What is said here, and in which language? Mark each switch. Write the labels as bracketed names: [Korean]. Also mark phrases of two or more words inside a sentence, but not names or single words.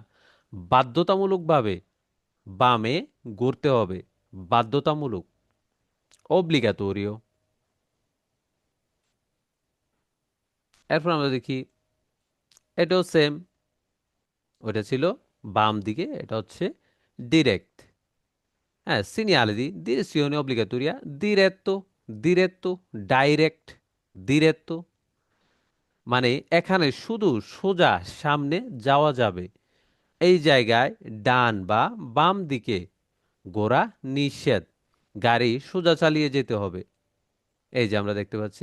[Bangla] বাধ্যতামূলকভাবে বামে ঘুরতে হবে, বাধ্যতামূলক, অব্লিগাটোরিও। এরপর আমরা দেখি এটাও সেম, ওটা ছিল বাম দিকে, এটা হচ্ছে ডিরেক্ট। হ্যাঁ, [Italian] segnale di direzione obbligatoria diretto, diretto, [Bangla] ডাইরেক্ট, diretto, মানে এখানে শুধু সোজা সামনে যাওয়া যাবে, এই জায়গায় ডান বা বাম দিকে ঘোরা নিষেধ, গাড়ি সোজা চালিয়ে যেতে হবে। এই যে আমরা দেখতে পাচ্ছি।